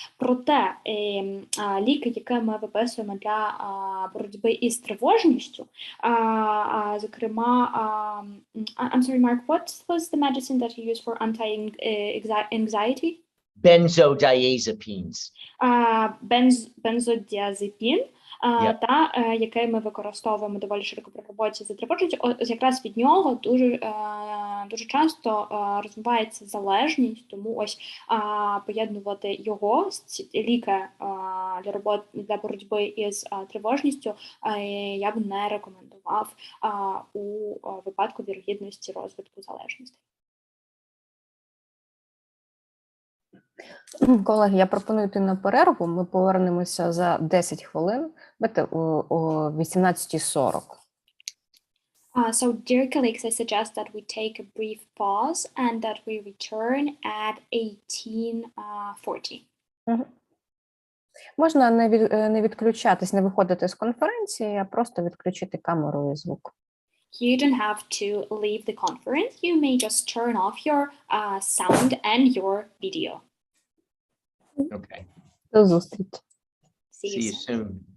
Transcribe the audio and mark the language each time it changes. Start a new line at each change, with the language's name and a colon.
Ukrainian: Проте ліки, які ми виписуємо для боротьби із тривожністю, зокрема,
English: I'm sorry, Mark, what was the medicine that you use for anti-anxiety? Benzodiazepines.
Ukrainian: Бензодіазепін, та який ми використовуємо доволі широко при роботі з тривожністю. Ось якраз від нього дуже часто розвивається залежність, тому ось поєднувати його, ліки для боротьби із тривожністю, я б не рекомендував у випадку вірогідності розвитку залежності. Колеги, я пропоную йти на перерву. Ми повернемося за 10 хвилин. Давайте о 18:40.
English: So, dear colleagues, I suggest that we take a brief pause and that we return at 18:40.
Ukrainian: Можна не відключатись, не виходити з конференції, а просто відключити камеру і звук.
English: You don't have to leave the conference. You may just turn off your sound and your video. Okay.
Ukrainian: До зустрічі.
English: See you soon.